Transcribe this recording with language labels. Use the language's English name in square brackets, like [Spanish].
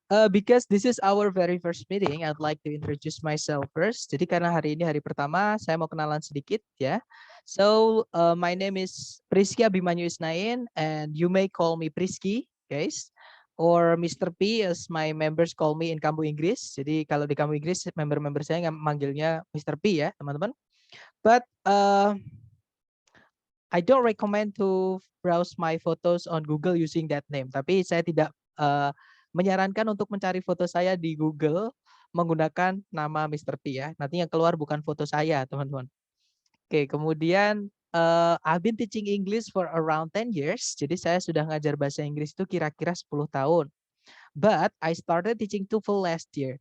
[English] Because this is our very first meeting, I'd like to introduce myself first. [Indonesian] Jadi karena hari ini hari pertama, saya mau kenalan sedikit ya. [English] So, my name is Prisky Abimanyu Isnain, and you may call me Prisky, guys. Or Mr. P as my members call me in Kambu Inggris. [Indonesian] Jadi kalau di Kambu Inggris, member-member saya manggilnya Mr. P ya, teman-teman. [English] But I don't recommend to browse my photos on Google using that name. [Indonesian] Tapi saya tidak menyarankan untuk mencari foto saya di Google menggunakan nama Mr. P ya. Nanti yang keluar bukan foto saya, teman-teman. Oke, kemudian [English] I've been teaching English for around 10 years. [Indonesian] Jadi saya sudah ngajar bahasa Inggris itu kira-kira 10 tahun. [English] But I started teaching TOEFL last year.